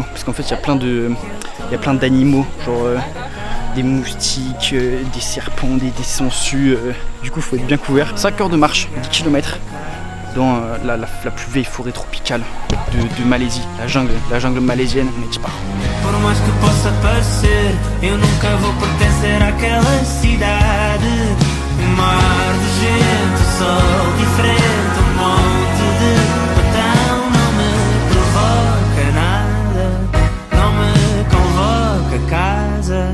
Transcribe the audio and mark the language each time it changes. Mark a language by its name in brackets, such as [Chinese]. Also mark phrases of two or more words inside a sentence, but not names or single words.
[French] Parce qu'en fait il y a plein d'animaux, genre des moustiques, des serpents, des sangsues. Du coup il faut être bien couvert. 5 heures de marche, 10 km dans la plus vieille forêt tropicale de Malaisie, la jungle malaisienne, on est pas. [Portuguese] Por mais que possa parecer, eu nunca vou pertencer àquela cidade. Mar de gente, sol diferente, monte de botão não me provoca nada, não me convoca a casa.